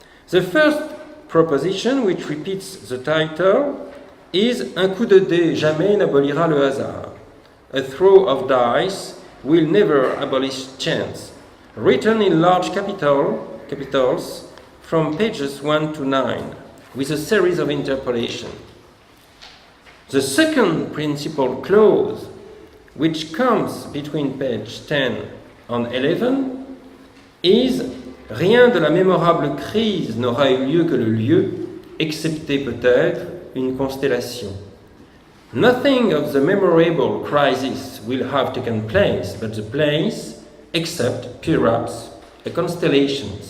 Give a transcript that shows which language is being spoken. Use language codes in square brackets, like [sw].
[en] The first proposition, which repeats the title, is [fr] un coup de dé jamais n'abolira le hasard. [en] A throw of dice will never abolish chance. Written in large capitals from pages 1 to 9 with a series of interpolation. The second principal clause, which comes between page 10 and 11, is [fr] « Rien de la mémorable crise n'aura eu lieu que le lieu, excepté peut-être une constellation. [en] Nothing of the memorable crisis will have taken place, but the place, except perhaps a constellation.